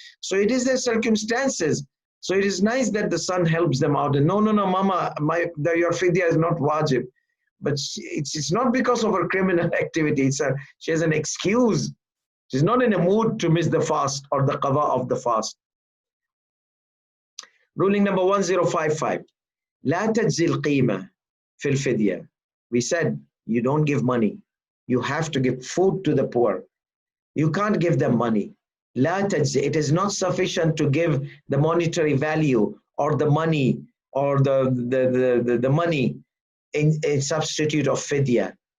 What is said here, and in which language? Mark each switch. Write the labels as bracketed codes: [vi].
[en] So it is their circumstances. So it is nice that the son helps them out. And no, mama, your fidyah is not wajib. But it's not because of her criminal activity. She has an excuse. She's not in a mood to miss the fast or the qadha of the fast. Ruling number 1055. [ar] لا تجزي القيمة في الفدية. [en] We said you don't give money. You have to give food to the poor. You can't give them money. [ar] لا تجزي. [en] It is not sufficient to give the monetary value or the money or the money in substitute of fidyah.